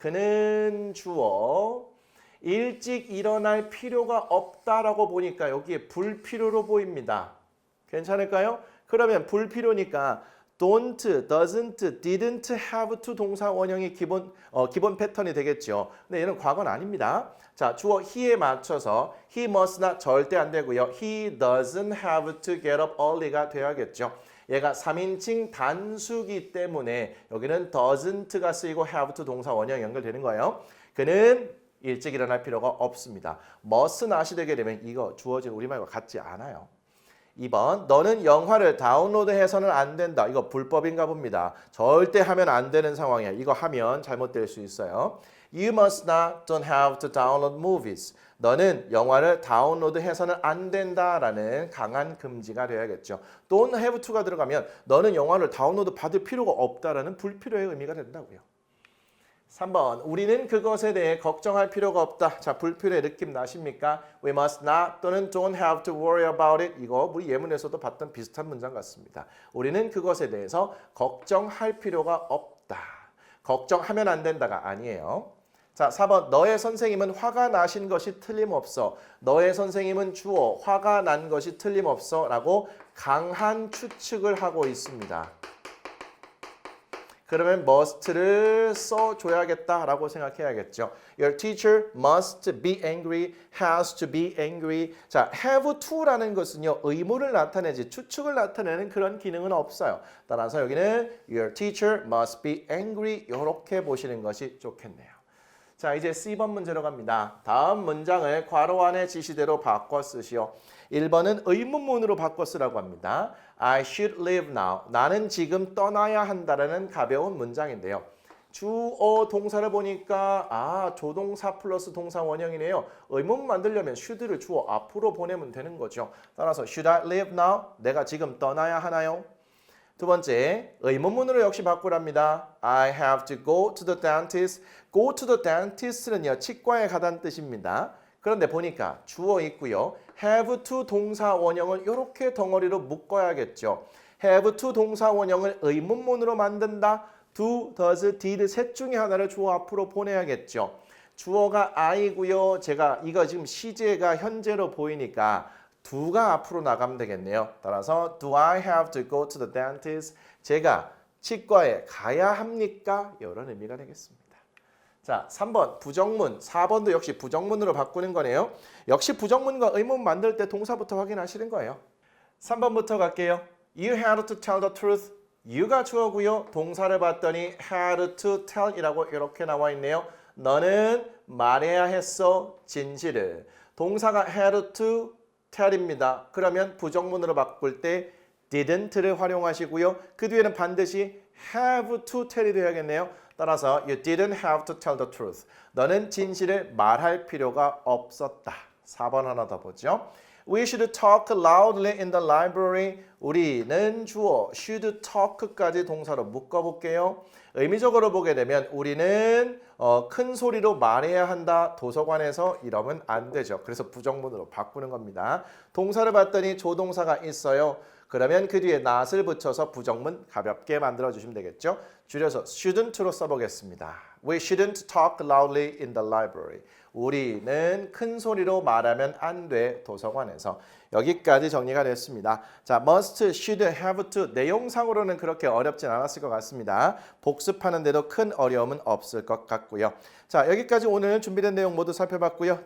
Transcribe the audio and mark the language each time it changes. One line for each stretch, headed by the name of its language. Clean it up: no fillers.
Korean: 그는 주어. 일찍 일어날 필요가 없다라고 보니까 여기에 불필요로 보입니다. 괜찮을까요? 그러면 불필요니까
English: don't, doesn't, didn't have to
Korean: 동사 원형이 기본 패턴이 되겠죠. 근데 얘는 과거는 아닙니다. 자, 주어 he에 맞춰서
English: he must
Korean: 나 절대 안 되고요.
English: he doesn't have to get up early가
Korean: 돼야겠죠. 얘가 3인칭 단수기 때문에 여기는 doesn't가 쓰이고
English: have to
Korean: 동사 원형 연결되는 거예요. 그는 일찍 일어날 필요가 없습니다.
English: must not
Korean: 이 되게 되면 이거 주어진 우리말과 같지 않아요. 2번. 너는 영화를 다운로드해서는 안 된다. 이거 불법인가 봅니다. 절대 하면 안 되는 상황이야. 이거 하면 잘못될 수 있어요.
English: You must not, don't have to download movies.
Korean: 너는 영화를 다운로드해서는 안 된다라는 강한 금지가 되어야겠죠.
English: don't have to
Korean: 가 들어가면 너는 영화를 다운로드 받을 필요가 없다라는 불필요의 의미가 된다고요. 3번. 우리는 그것에 대해 걱정할 필요가 없다. 자, 불필요의 느낌 나십니까?
English: We must not
Korean: 또는
English: don't have to worry about it.
Korean: 이거 우리 예문에서도 봤던 비슷한 문장 같습니다. 우리는 그것에 대해서 걱정할 필요가 없다. 걱정하면 안 된다가 아니에요. 자, 4번. 너의 선생님은 화가 나신 것이 틀림없어. 너의 선생님은 주어 화가 난 것이 틀림없어 라고 강한 추측을 하고 있습니다. 그러면 must를 써줘야겠다라고 생각해야겠죠.
English: Your teacher must be angry, has to be angry.
Korean: 자,
English: have to
Korean: 라는 것은요. 의무를 나타내지 추측을 나타내는 그런 기능은 없어요. 따라서 여기는
English: Your teacher must be angry
Korean: 이렇게 보시는 것이 좋겠네요. 자, 이제 C번 문제로 갑니다. 다음 문장을 괄호 안의 지시대로 바꿔 쓰시오. 1번은 의문문으로 바꿔 쓰라고 합니다.
English: I should leave now.
Korean: 나는 지금 떠나야 한다라는 가벼운 문장인데요. 주어 동사를 보니까 조동사 플러스 동사 원형이네요. 의문 만들려면 should를 주어 앞으로 보내면 되는 거죠. 따라서
English: should I leave now?
Korean: 내가 지금 떠나야 하나요? 두 번째, 의문문으로 역시 바꾸랍니다.
English: I have to go to the dentist.
Korean: Go to the dentist는요, 치과에 가다는 뜻입니다. 그런데 보니까 주어 있고요.
English: have to
Korean: 동사 원형을 이렇게 덩어리로 묶어야겠죠.
English: have to
Korean: 동사 원형을 의문문으로 만든다.
English: do, does, did
Korean: 셋 중에 하나를 주어 앞으로 보내야겠죠. 주어가 I고요. 제가 이거 지금 시제가 현재로 보이니까 do가 앞으로 나가면 되겠네요. 따라서
English: do I have to go to the dentist?
Korean: 제가 치과에 가야 합니까? 이런 의미가 되겠습니다. 자, 3번 부정문, 4번도 역시 부정문으로 바꾸는 거네요. 역시 부정문과 의문 만들 때 동사부터 확인하시는 거예요. 3번부터 갈게요.
English: You had to tell the truth.
Korean: you가 주어고요. 동사를 봤더니
English: had to tell
Korean: 이라고 이렇게 나와 있네요. 너는 말해야 했어. 진실을. 동사가
English: had to tell
Korean: 입니다. 그러면 부정문으로 바꿀 때 didn't를 활용하시고요. 그 뒤에는 반드시
English: have to tell
Korean: 이 돼야겠네요. 따라서
English: you didn't have to tell the truth.
Korean: 너는 진실을 말할 필요가 없었다. 4번 하나 더 보죠.
English: We should talk loudly in the library.
Korean: 우리는 주어
English: should talk
Korean: 까지 동사로 묶어볼게요. 의미적으로 보게 되면 우리는 큰 소리로 말해야 한다. 도서관에서 이러면 안 되죠. 그래서 부정문으로 바꾸는 겁니다. 동사를 봤더니 조동사가 있어요. 그러면 그 뒤에 not을 붙여서 부정문 가볍게 만들어주시면 되겠죠. 줄여서 shouldn't로 써보겠습니다.
English: We shouldn't talk loudly in the library.
Korean: 우리는 큰 소리로 말하면 안 돼. 도서관에서. 여기까지 정리가 됐습니다. 자,
English: must, should, have to
Korean: 내용상으로는 그렇게 어렵진 않았을 것 같습니다. 복습하는 데도 큰 어려움은 없을 것 같고요. 자, 여기까지 오늘 준비된 내용 모두 살펴봤고요.